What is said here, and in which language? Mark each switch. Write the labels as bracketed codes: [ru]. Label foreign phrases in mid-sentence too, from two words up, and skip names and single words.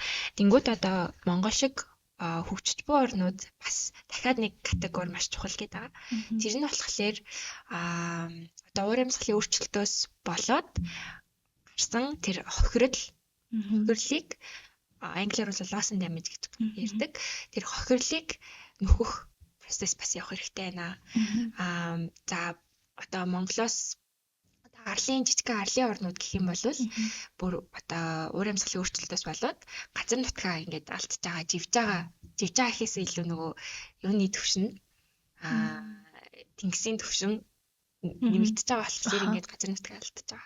[mn] Тэнгүүд одоо Монгол шиг хөгжиж буй орнууд бас дахиад нэг категори маш чухал гэдэг байгаа. Тэр нь болохоор одоо уур амьсгалын өөрчлөлтөөс болоод гарсан тэр хохирлыг англиар бол [en] loss and damage [mn] гэж ярьдаг. Тэр хохирлыг нөхөх процесс бас явах хэрэгтэй байна. За одоо Монголоос жижигхэн арлын орнууд гэх юм бол бүр одоо уур амьсгалын өөрчлөлтөөс болоод газар нутгаа ингээд алдчихж байгаа, живж байгаа гэхээс илүү нөгөө юуны төвшин тэнгисийн төвшин нэмэгдэж байгаа болохоор ингээд газар нутгаа алдчихж байгаа.